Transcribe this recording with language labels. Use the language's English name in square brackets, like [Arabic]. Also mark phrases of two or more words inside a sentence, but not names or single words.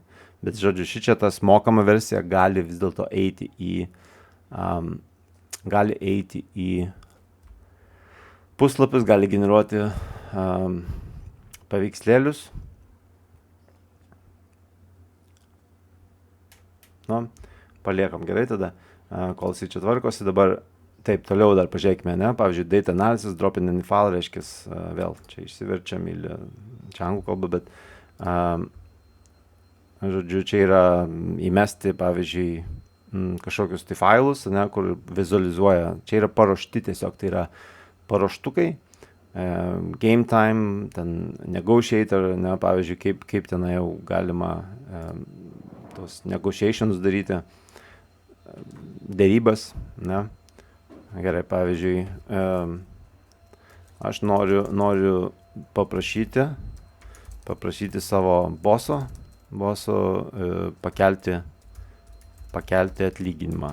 [Lithuanian] Bet, žodžiu, šičia tas mokama versija gali vis dėlto eiti į puslapius, gali generuoti paveikslėlius. Paliekam gerai tada, kol jis čia tvarkosi. Dabar taip, toliau dar pažiūrėkime, ne? Pavyzdžiui, [English] data analysis, drop in any file, [Lithuanian] reiškis vėl čia išsiverčiam į čia anglų kalbą, bet žodžiu, čia yra įmesti, pavyzdžiui, kažkokius tai failus, ne, kur vizualizuoja. Čia yra paruošti tiesiog, tai yra paruoštukai, [English] game time, [Lithuanian] ten negotiator, ne, pavyzdžiui, kaip ten jau galima tos negotiations daryti, dėrybas, ne? Gerai, pavyzdžiui, aš noriu paprašyti savo boso pakelti atlyginimą.